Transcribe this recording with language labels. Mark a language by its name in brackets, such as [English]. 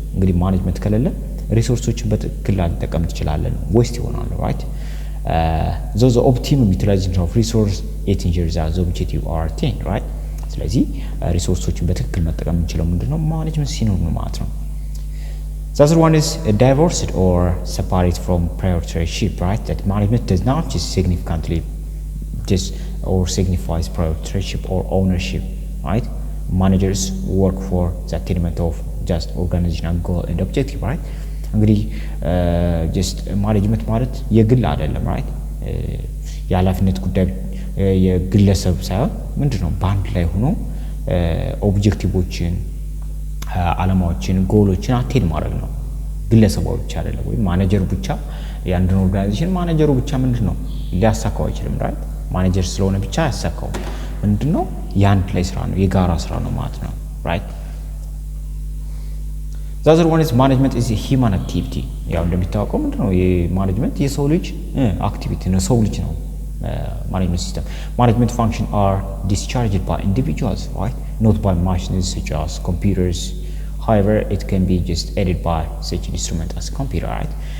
[Amharic] እንግዲህ ማኔጅመንት ከሌለ ሪሶርሶችን በትክክል ላንጠቀም እንችላለን፣ ዌስት ይሆናሉ፣ right? [English] the optimum utilization of resource it ensures that the objective are attained, right? [Amharic] ስለዚህ ሪሶርሶችን በትክክል መጠቀም እንችላለን ምንድነው ማኔጅመንት ሲኖር ነው ማለት ነው። [English] The other one is divorced or separate from proprietorship, right? That management does not just significantly or signifies proprietorship or ownership, right? Managers work for the attainment of just organizational goal and objective, right? [Amharic] እንግዲህ just management ማለት የግል አይደለም, right? የኃላፊነት ጉዳይ የግለሰብ ሳይሆን ምንድነው በአንድ ላይ ሆኖ ኦብጀክቲቮችን፣ ዓላማዎችን፣ ጎሎችን አቴን ማድረግ ነው። ግለሰባው ብቻ አይደለም፣ ወይ ማኔጀር ብቻ የአንድን ኦርጋናይዜሽን ማኔጀሩ ብቻ ምንድነው ሊያሳካው አይችልም፣ right? ማኔጀር ስለሆነ ብቻ ያሳካው ምንድነው የአንድ ላይ ስራ ነው፣ የጋራ ስራ ነው ማለት ነው፣ right? [English] The other one is management is a human activity. [Amharic] ያው እንደሚታወቀው ምንድነው የማኔጅመንት የሰው ልጅ አክቲቪቲ ነው፣ ሰው ልጅ ነው ማኔጅመንት ሲስተም። ማኔጅመንት [English] function are discharged by individuals, right? Not by machines such as computers. However, it can be just aided by such instrument as computer, right?